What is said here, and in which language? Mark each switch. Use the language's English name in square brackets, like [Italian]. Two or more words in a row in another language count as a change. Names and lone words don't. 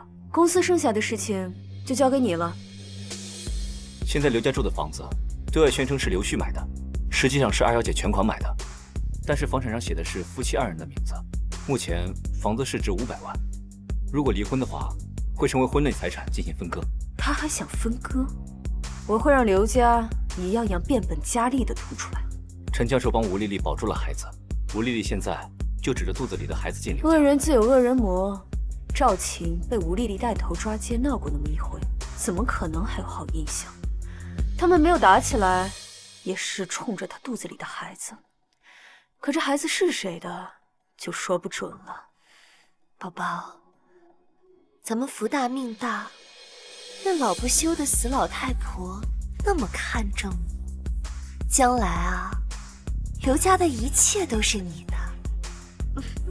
[Chinese] 公司剩下的事情就交给你了。现在刘家住的房子，对外宣称是刘旭买的，实际上是二小姐全款买的，但是房产上写的是夫妻2人的名字。目前房子市值500万，如果离婚的话，会成为婚内財產進行分割。他還想分割？我會讓劉家一樣樣變本加厲地吐出來。陳教授幫吳麗麗保住了孩子，吳麗麗現在就指着肚子裡的孩子進劉家。惡人自有惡人磨，趙晴被吳麗麗帶頭抓姦鬧過那麼一回，怎麼可能還有好印象？他們沒有打起來，也是衝着他肚子裡的孩子。可這孩子是誰的？就說不準了。寶寶，咱們福大命大，那老不休的死老太婆那麼看重你，將來啊，劉家的一切都是你的。